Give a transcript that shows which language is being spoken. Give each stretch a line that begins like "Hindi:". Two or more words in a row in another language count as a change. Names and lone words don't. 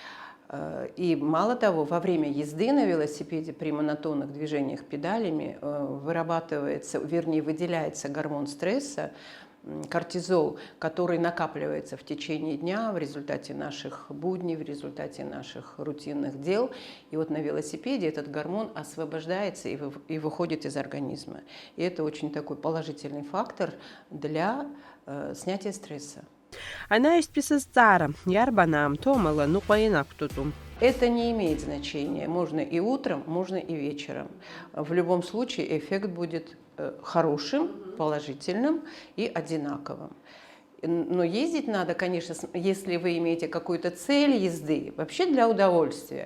Russian: И мало того, во время езды на велосипеде при монотонных движениях педалями вырабатывается, вернее, выделяется гормон стресса, кортизол, который накапливается в течение дня в результате наших будней, в результате наших рутинных дел. И вот на велосипеде этот гормон освобождается и выходит из организма. И это очень такой положительный фактор для снятия стресса.
Abkhazian: Анаҩс писызҵаара иарбан аамҭоу нуҟәа
Russian: Это не имеет значения. Можно и утром, можно и вечером. В любом случае эффект будет хорошим, положительным и одинаковым. Но ездить надо, конечно, если вы имеете какую-то цель езды, вообще для удовольствия.